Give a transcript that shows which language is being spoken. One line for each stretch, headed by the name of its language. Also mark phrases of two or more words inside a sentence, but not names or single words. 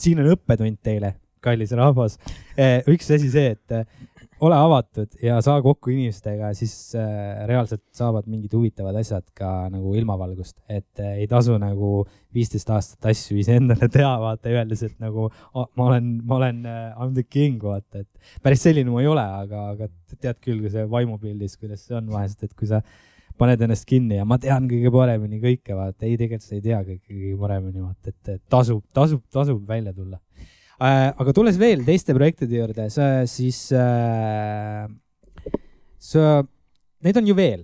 Estonian: Siin on õppetund teile, kallis rahvas. Üks asi see, et ole avatud ja saa kokku inimestega, siis reaalselt saavad mingid huvitavad asjad ka nagu ilmavalgust, et ei tasu nagu 15 aastat asju ise endale teha, vaata, öeldes, et nagu ma olen
English: I'm the king,
Estonian: vaata, et päris selline ma ei ole, aga tead küll, kui see vaimupildis, kuidas see on vahest, et kui sa paned ennast kinni ja ma tean kõige paremini kõike, vaata, ei tegelikult sa ei tea kõige paremini, vaata, et tasub välja tulla. Aga tulles veel teiste projektide juurde, neid on ju veel.